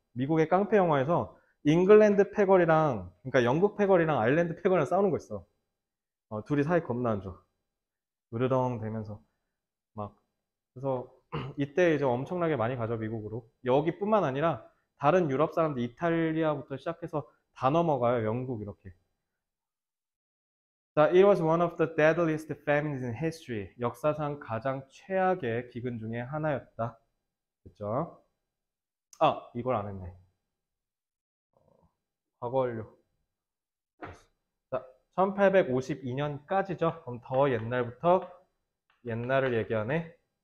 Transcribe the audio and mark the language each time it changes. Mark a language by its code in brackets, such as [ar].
[ko] 미국의 깡패 영화에서 잉글랜드 패거리랑, 그러니까 영국 패거리랑 아일랜드 패거리랑 싸우는 거 있어. 둘이 사이 겁나 안 좋아. 으르렁 되면서. 막. 그래서 이때 이제 엄청나게 많이 가죠, 미국으로. 여기뿐만 아니라 다른 유럽 사람들, 이탈리아부터 시작해서 다 넘어가요, 영국 이렇게. [en] 자, it was one of the deadliest famines in history. [ko] 역사상 가장 최악의 기근 중에 하나였다. 그죠? 아, 이걸 안 했네. 과거 완료. 자, 1852년까지죠. 그럼 더 옛날부터 옛날을 얘기하네.